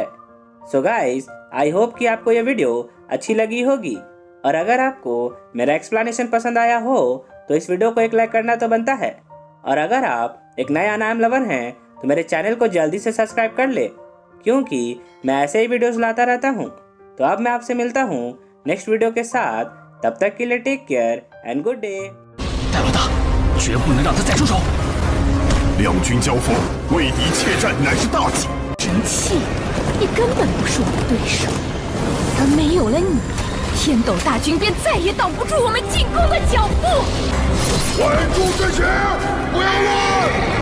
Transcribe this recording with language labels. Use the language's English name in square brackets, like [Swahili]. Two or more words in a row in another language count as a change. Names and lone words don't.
[English] So guys, I hope [Hindi] कि आपको ये वीडियो अच्छी लगी होगी और अगर आपको मेरा एक्सप्लेनेशन पसंद आया हो तो इस वीडियो को एक लाइक करना तो बनता है। और अगर आप एक नया नाम लवर हैं तो मेरे चैनल को जल्दी से सब्सक्राइब कर ले, क्योंकि मैं ऐसे ही वीडियोस लाता रहता हूँ। तो अब मैं आपसे मिलता हूँ [English] next video [Hindi] के साथ। तब तक के लिए [English] take care and good day. [Chinese] 戴老大，绝不能让他再出手。两军交锋，为敌怯战乃是大忌。生气，你根本不是我的对手。而没有了你， 天斗大军便再也挡不住我们进攻的脚步。稳住阵型，不要乱！